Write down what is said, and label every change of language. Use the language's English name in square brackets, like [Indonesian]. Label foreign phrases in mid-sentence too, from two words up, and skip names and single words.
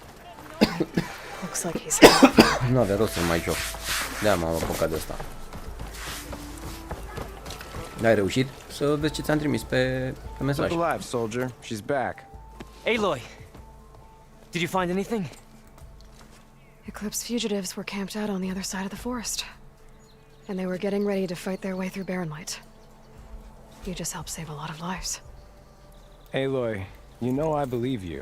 [English] Looks like he's [Romanian] Nu avea rost să mai joc. De-aia m-am apucat de asta. Ai reușit să vezi ce ți-am trimis pe mesaj. [English] Look alive, soldier. She's back. Aloy! Did you find anything? Eclipse fugitives were camped out on the other side of the forest. And they were getting ready to fight their way through Barrenlight. You just helped save a lot of lives. Aloy, you know I believe you.